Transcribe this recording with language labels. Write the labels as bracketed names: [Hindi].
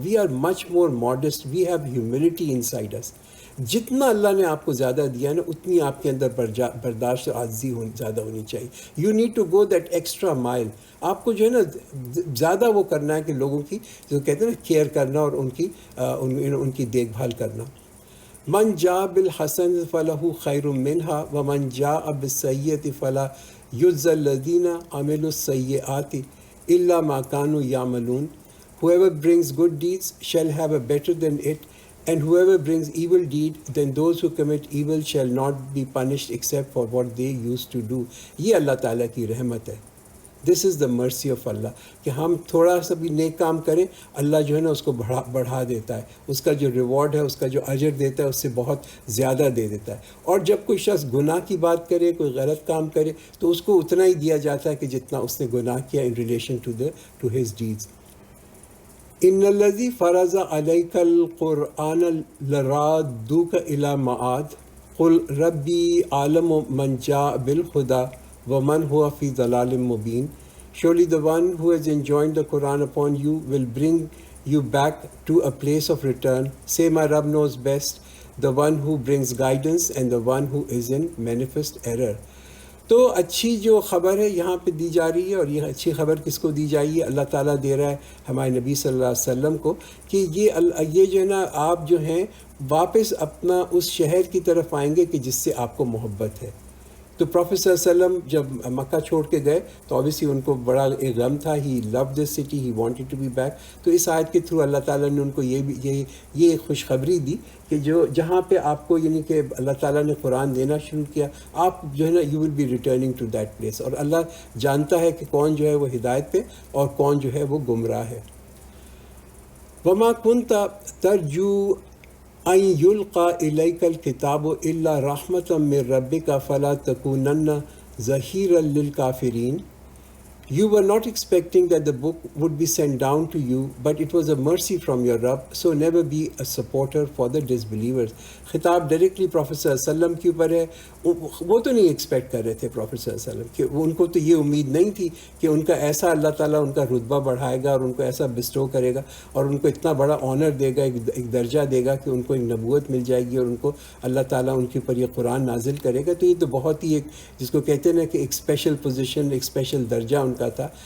[English] We are much more modest, we have humility inside us. [Urdu] جتنا اللہ نے آپ کو زیادہ دیا نا اتنی آپ کے اندر برداشت اور عاجزی زیادہ ہونی چاہیے. [English] You need to go that extra mile. [Urdu] آپ کو جو ہے نا زیادہ وہ کرنا ہے کہ لوگوں کی جو کہتے ہیں نا کیئر کرنا اور ان کی دیکھ بھال کرنا. [Arabic] من جاء بالحسن فلہ خیر منہا ومن جاء بالسیئۃ فلا یجزی الذین عملوا السیئات الا ما كانوا یعملون. [English] Whoever brings good deeds shall have a better than it, and whoever brings evil deed, then those who commit evil shall not be punished except for what they used to do. [Urdu] یہ اللہ تعالیٰ کی رحمت ہے. [English] this is the mercy of Allah, [Urdu] کہ ہم تھوڑا سا بھی نیک کام کریں, اللہ جو ہے نا اس کو بڑھا دیتا ہے. اس کا جو ریوارڈ ہے, اس کا جو اجر دیتا ہے, اس سے بہت زیادہ دے دیتا ہے. اور جب کوئی شخص گناہ کی بات کرے, کوئی غلط کام کرے, تو اس کو اتنا ہی دیا جاتا ہے کہ جتنا اس نے گناہ کیا [English] In relation to his deeds. [Arabic] ان الذی فرض علیک القرآن لرادوک الی معاد قل ربی عالم من جاء بالہدی ومن هو فی ضلال مبین. [English] Surely the one who has enjoined the Quran upon you will bring you back to a place of return. Say my Rabb knows best, the one who brings guidance and the one who is in manifest error. [Urdu] تو اچھی جو خبر ہے یہاں پہ دی جا رہی ہے, اور یہ اچھی خبر کس کو دی جائے گی؟ اللہ تعالیٰ دے رہا ہے ہمارے نبی صلی اللہ علیہ وسلم کو, کہ یہ جو ہے نا آپ جو ہیں واپس اپنا اس شہر کی طرف آئیں گے کہ جس سے آپ کو محبت ہے. تو پروفیٹ صلی اللہ علیہ وسلم جب مکہ چھوڑ کے گئے تو اوبیسلی ان کو بڑا ایک غم تھا. [English] He love this city, he wanted to be back. [Urdu] تو اس آیت کے تھرو اللہ تعالیٰ نے ان کو یہ خوشخبری دی کہ جہاں پہ آپ کو یعنی کہ اللہ تعالیٰ نے قرآن دینا شروع کیا, آپ جو ہے نا [English] You will be returning to that place. [Urdu] اور اللہ جانتا ہے کہ کون جو ہے وہ ہدایت پہ اور کون جو ہے وہ گمراہ ہے. [Arabic] وما کنت ترجو ان یلقى الیک الکتاب الا رحمۃ من ربک فلا تکونن ظہیرا للکافرین. [English] You were not expecting that the book would be sent down to you, but it was a mercy from your Rabb, so never be a supporter for the disbelievers. [Urdu] خطاب ڈائریکٹلی پروفیٹ صلی اللہ علیہ وسلم کے اوپر ہے. وہ تو نہیں ایکسپیکٹ کر رہے تھے پروفیٹ صلی اللہ علیہ وسلم کہ ان کو تو یہ امید نہیں تھی کہ ان کا ایسا اللہ تعالیٰ ان کا رتبہ بڑھائے گا اور ان کو ایسا بسٹو کرے گا اور ان کو اتنا بڑا آنر دے گا, ایک درجہ دے گا کہ ان کو ایک نبوت مل جائے گی اور ان کو اللہ تعالیٰ ان کے اوپر یہ قرآن نازل کرے گا. تو یہ تو بہت ہی ایک جس کو کہتے ہیں نا کہ ایک اسپیشل پوزیشن, ایک اسپیشل درجہ ان کا تھا.